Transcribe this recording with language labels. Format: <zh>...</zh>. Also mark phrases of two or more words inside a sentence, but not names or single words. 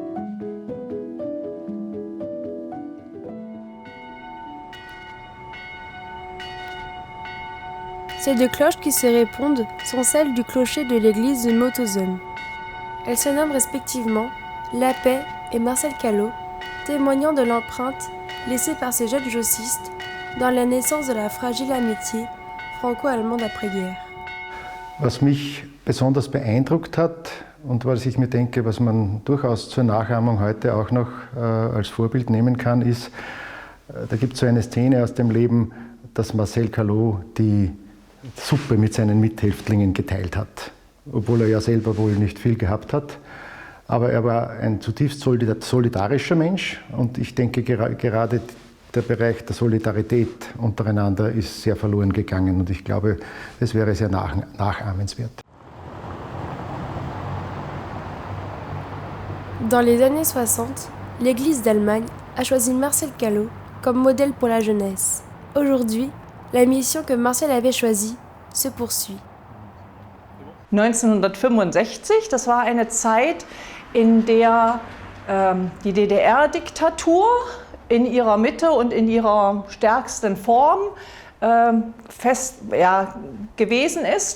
<fr>Ces deux cloches qui se répondent sont celles du clocher de l'église de Mauthausen. Elles se nomment respectivement La Paix et Marcel Callot, témoignant de l'empreinte laissée par ces jeunes jossistes dans la naissance de la fragile amitié franco-allemande après-guerre.</fr> <de>Was mich besonders beeindruckt hat und was ich mir denke, was man durchaus zur Nachahmung heute auch noch als Vorbild nehmen kann, ist, da gibt es so eine Szene aus dem Leben, dass Marcel Callot die Suppe mit seinen Mithäftlingen geteilt hat, obwohl er ja selber wohl nicht viel gehabt hat. Aber er war ein zutiefst solidarischer Mensch und ich denke gerade der Bereich der Solidarität untereinander ist sehr verloren gegangen und ich glaube, es wäre sehr nachahmenswert.</de> <fr>Dans les années 60, l'Église d'Allemagne a choisi Marcel Callot comme modèle pour la jeunesse. Aujourd'hui, la mission que Marcel avait choisie se poursuit.</fr> <de>1965, das war eine Zeit, in der die DDR-Diktatur in ihrer Mitte und in ihrer stärksten Form gewesen ist.</de>